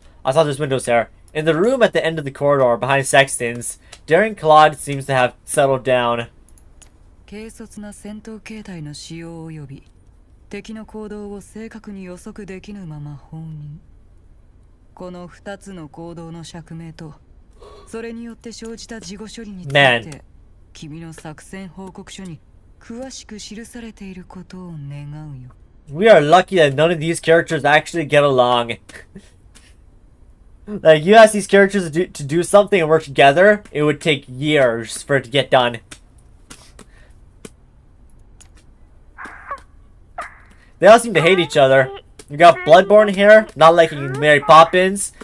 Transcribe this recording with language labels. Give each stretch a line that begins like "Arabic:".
English: I saw there's windows there. In the room at the end of the corridor, behind Sexton's, Darren Claude seems to have settled down.
Japanese: 軽率な戦闘形態の使用及び敵の行動を正確に予測できぬまま放任。この2つの行動の釈明とそれによって生じた事後処理について君の作戦報告書に詳しく記されていることを願うよ。
English: We are lucky that none of these characters actually get along. Like, you ask these characters to do something and work together, it would take years for it to get done. They all seem to hate each other. You got Bloodborne here, not liking Mary Poppins.